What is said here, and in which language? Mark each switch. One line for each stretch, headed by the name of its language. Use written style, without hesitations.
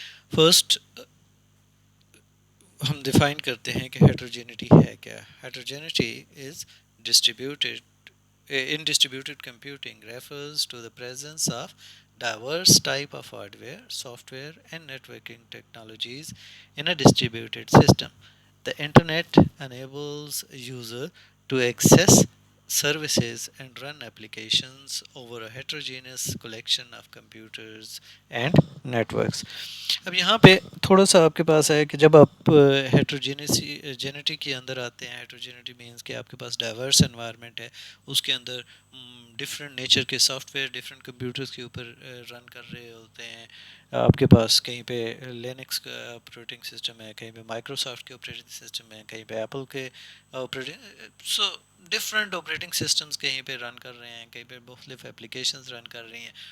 English: First,
Hindi: हम define करते हैं कि heterogeneity है क्या.
English: Heterogeneity is distributed in distributed computing refers to the presence of diverse type of hardware, software and networking technologies in a distributed system. The internet enables user to access services and run applications over a heterogeneous collection of computers and networks.
Hindi: अब यहाँ पे थोड़ा सा आपके पास है कि जब आप हेट्रोजेनिटी के अंदर आते हैं, हेट्रोजेनिटी मीन्स कि आपके पास डाइवर्स एनवायरनमेंट है, उसके अंदर डिफरेंट नेचर के सॉफ्टवेयर डिफरेंट कंप्यूटर्स के ऊपर रन कर रहे होते हैं. आपके पास कहीं पे लिनक्स का ऑपरेटिंग सिस्टम है, कहीं पे माइक्रोसॉफ्ट के ऑपरेटिंग सिस्टम है, कहीं पे एप्पल के operating, so different operating systems कहीं पे रन कर रहे हैं, कहीं पे मुख्तलिफ एप्लीकेशंस रन कर रही हैं.